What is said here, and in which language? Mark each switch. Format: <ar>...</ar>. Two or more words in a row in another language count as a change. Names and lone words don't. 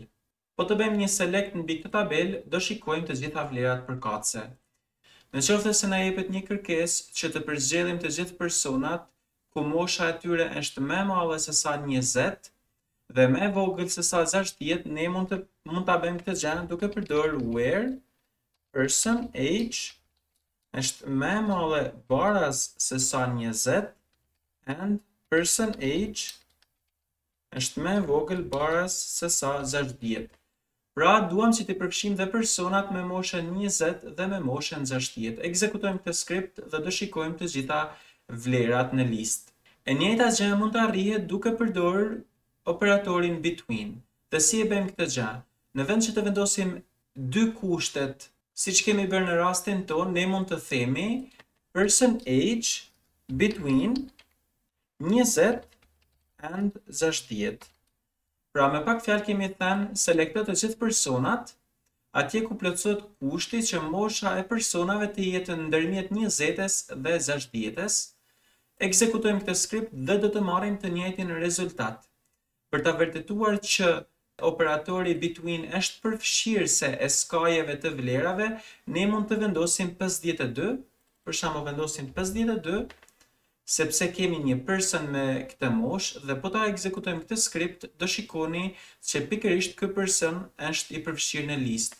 <sq>Po të bëjmë një select mbi këtë tabelë, do shikojmë të gjitha vlerat përkatëse. Në qoftë se na jepet një kërkesë që të përzgjedhim të gjithë personat ku mosha e tyre është më e madhe se sa 20 dhe më e vogël se sa 60, ne mund ta bëjmë këtë gjë duke përdorur</sq> <en>where person age</en> <sq>është më e madhe baraz se sa 20</sq> <en>and person age</en> <sq>është më e vogël baraz se sa 60. Pra duam që të përfshim dhe personat me moshën 20 dhe me moshën 60. Ekzekutojmë këtë skript dhe do shikojmë të gjitha vlerat në listë. E njëjta gjë mund të arrihet duke përdorur operatorin between. Dhe si e bëjmë këtë gjë? Në vend që të vendosim dy kushtet, siç kemi bërë në rastin ton, ne mund të themi</sq> <en>person age between 20 and 60.</en> <sq>Pra me pak fjalë kemi thënë selekto të gjithë personat atje ku plotësohet kushti që mosha e personave të jetë ndërmjet 20-s dhe 60-s. Ekzekutojmë këtë skript dhe do të marrim të njëjtin rezultat. Për ta vërtetuar që operatori between është përfshirëse e skajeve të vlerave, ne mund të vendosim 52, për shembull vendosim 52, sepse kemi një person me këtë moshë dhe po ta ekzekutojmë këtë skript, do shikoni që pikërisht ky person është i përfshirë në listë.</sq>